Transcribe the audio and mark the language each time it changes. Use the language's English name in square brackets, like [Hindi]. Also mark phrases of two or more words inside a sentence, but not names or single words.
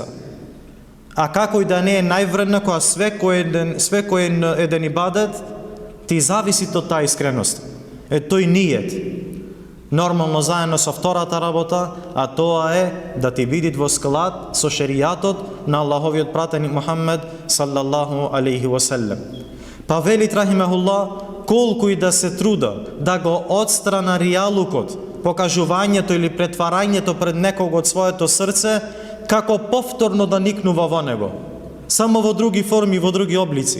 [Macedonian] А како и да не е највредна, која свекој еден ибадет ти зависи од таа искреност. Е тој ниет. Нормално заедно со втората работа, а тоа е да ти биде во склад со шеријатот на Аллаховиот пратеник Мухаммед [Arabic] صلى الله عليه وسلم. [Macedonian] Па велит рахимахуллах, колку и да се труда да го отстрана ријалукот, покажувањето или претварањето пред некого од своето срце, како повторно да никнува во него, само во други форми, во други облици.